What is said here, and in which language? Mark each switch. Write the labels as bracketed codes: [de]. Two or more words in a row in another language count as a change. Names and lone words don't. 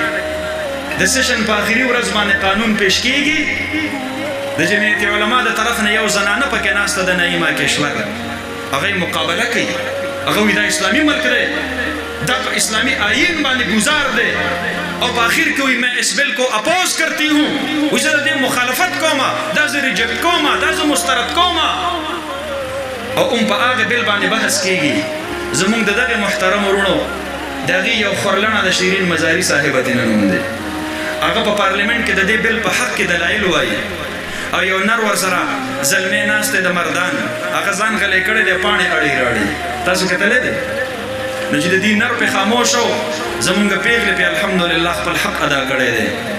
[ps] د سیشن په آخري ورځ باندې قانون پیش کیږي د جمعیت علما د طرف نه یو زنانه پکې ناسته د نعیمه کشور هغه مقابله کوي هغه وی دا اسلامي ملک دی دا په اسلامي آئین باندې گزار دی او په آخر کې وی [ur] میں اس بل کو اپوز کرتی ہوں [ps] وی زه د دې مخالفت کومه دا زه ریجکټ کومه دا زه مسترد کومه او په هغه بل باندې بحث کیږي زمونږ د دغه محترم ورونو د هغې یو خورلڼه د شیرین مزاري صاحبتې نه نوم دی هغه په پارلیمنټ کې د دې بل په حق کې دلایل وایي او یو نر ورسره زلمی ناست دی د مردان هغه ځان غلی کړی دی پاڼې اړې راړې تاسو کتلی دی نو چې د دې نر پې خاموش و زمونږ پیغلې پې الحمدلله خپل حق ادا کړی دی